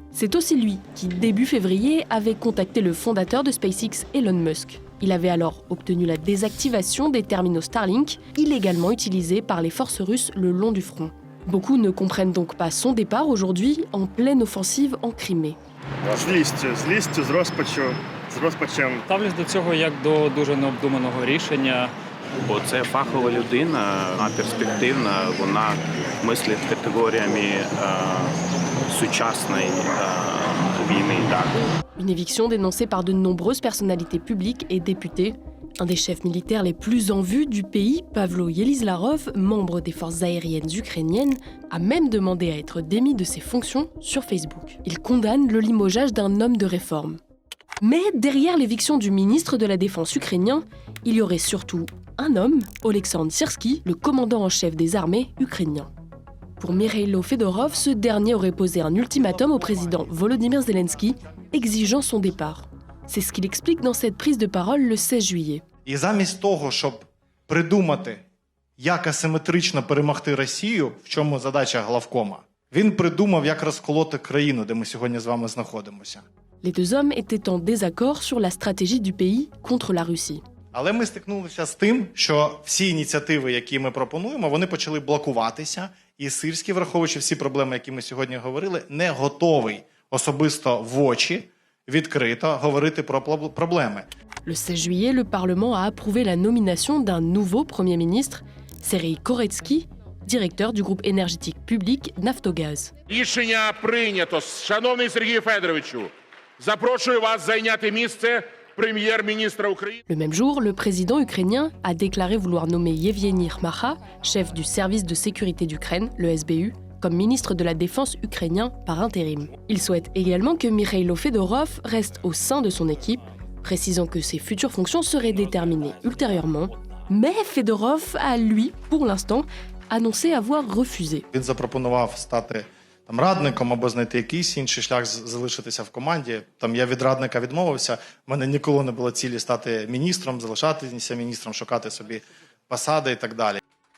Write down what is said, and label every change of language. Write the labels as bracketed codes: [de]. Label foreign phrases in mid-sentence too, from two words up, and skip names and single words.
[fr] C'est aussi lui qui, début février, avait contacté le fondateur de SpaceX, Elon Musk. Il avait alors obtenu la désactivation des terminaux Starlink, illégalement utilisés par les forces russes le long du front. Beaucoup ne comprennent donc pas son départ aujourd'hui en pleine offensive en Crimée. [uk] Злістю, з розпачем. Ставлюсь до цього як до дуже необдуманого рішення. Бо це фахова людина, перспективна, вона мислить категоріями сучасної війни. [fr] Une éviction dénoncée par de nombreuses personnalités publiques et députés. Un des chefs militaires les plus en vue du pays, Pavlo Yelizlarov, membre des forces aériennes ukrainiennes, a même demandé à être démis de ses fonctions sur Facebook. Il condamne le limogeage d'un homme de réforme. Mais derrière l'éviction du ministre de la Défense ukrainien, il y aurait surtout un homme, Oleksandr Syrsky, le commandant en chef des armées ukrainiens. Pour Mikhailo Fedorov, ce dernier aurait posé un ultimatum au président Volodymyr Zelensky, exigeant son départ. C'est ce qu'il explique dans cette prise de parole le 16 juillet. [uk] І замість того, щоб придумати, як асиметрично перемогти Росію, в чому задача главкома, він придумав, як розколоти країну, де ми сьогодні з вами знаходимося. [fr] Les deux hommes étaient en désaccord sur la stratégie du pays contre la Russie. [uk] Але ми стикнулися з тим, що всі ініціативи, які ми пропонуємо, вони почали блокуватися, і Сирський, враховуючи всі проблеми, які ми сьогодні говорили, не готовий особисто в очі відкрито говорити про проблеми. [fr] Le 16 juillet, le Parlement a approuvé la nomination d'un nouveau Premier ministre, Serhiy Koretsky, directeur du groupe énergétique public Naftogaz. [uk] Рішення прийнято. Шановний Сергію Федоровичу, запрошую вас зайняти місце прем'єр-міністра України. [fr] Le même jour, le président ukrainien a déclaré vouloir nommer Yevgeny Kmakha, chef du service de sécurité d'Ukraine, le SBU, comme ministre de la Défense ukrainien par intérim. Il souhaite également que Mikhailo Fedorov reste au sein de son équipe, précisant que ses futures fonctions seraient déterminées ultérieurement. Mais Fedorov a, lui, pour l'instant, annoncé avoir refusé. [uk] Він запропонував стати радником або знайти якийсь інший шлях залишитися в команді. Я від радника відмовився. У мене ніколи не було цілі стати міністром, залишатися міністром, шукати собі посади і так далі.